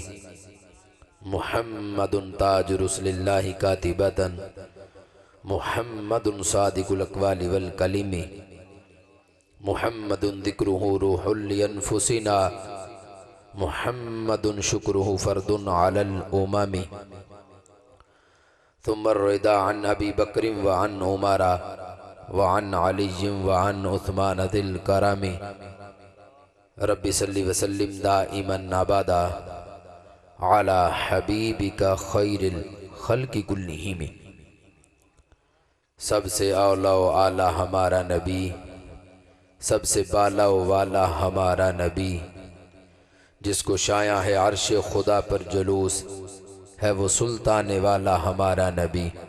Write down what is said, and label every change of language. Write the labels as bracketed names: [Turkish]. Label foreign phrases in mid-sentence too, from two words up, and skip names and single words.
[Arabic] محمد تاج رسل الله قاطبة محمد صادق الأقوال والكلم. محمد ذكره روح لأنفسنا محمد شكره فرض على الأمم. ثم الرضا عن أبي بكر وعن عمر وعن علي وعن عثمان ذي الكرم. رب صل وسلم دائما أبدا على حبيبك خير الخلق كلهم. [Urdu] سب سے اولیٰ و اعلیٰ ہمارا نبی، سب سے بالا و والا ہمارا نبی، جس کو شایا ہے عرش خدا پر جلوس ہے وہ سلطان والا ہمارا نبی.